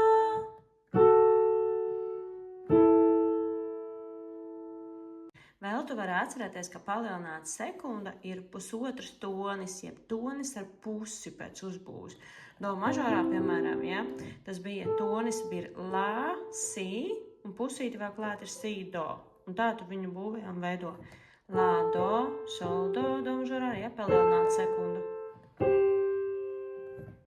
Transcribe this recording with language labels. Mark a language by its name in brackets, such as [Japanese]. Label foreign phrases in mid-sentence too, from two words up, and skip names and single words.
[Latvian] Vēl tu vari atcerēties, ka palielināta sekunda ir pusotrs tonis, jeb tonis ar pusi pēc uzbūves. Do mažorā, piemēram, ja, tas bija tonis bija lā, si, un pusīti vēl klāt ir si, do. Un tā tu viņu būvējām veido lā, do, sol, do mažorā, ja, palielināta sekunda.